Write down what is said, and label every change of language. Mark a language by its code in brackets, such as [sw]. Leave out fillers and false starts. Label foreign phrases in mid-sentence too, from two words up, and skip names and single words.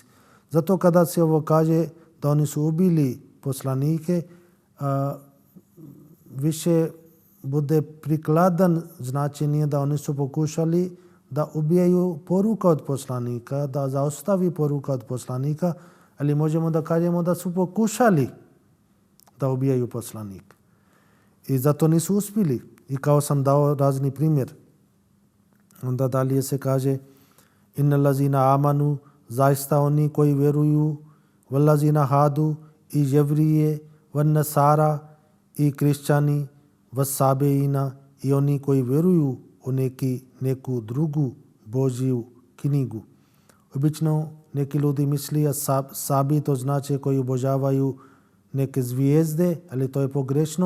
[bs] Zato kada se ovo kaže da oni su ubili poslanike, više bude prikladan značenje da oni su pokušali da ubijaju poruka od poslanika, da zaostavi poruka od poslanika, ali možemo da kažemo da su pokušali da ubijaju poslanika. I zato nisu uspjeli. I kao sam dao razni primjer. Onda dalje se kaže [ar] إن الذين آمنوا, [bs] zaista oni koji vjeruju, [ar] والذين هادوا, [bs] i jevrije, [ar] والنصارى, [bs] i krišćani, [ar] والصابئين, [bs] i oni koji vjeruju u neku drugu Božju knjigu. Obično neki ljudi misli sabi, to znači koji obožavaju neke zvijezde, ali to je pogrešno.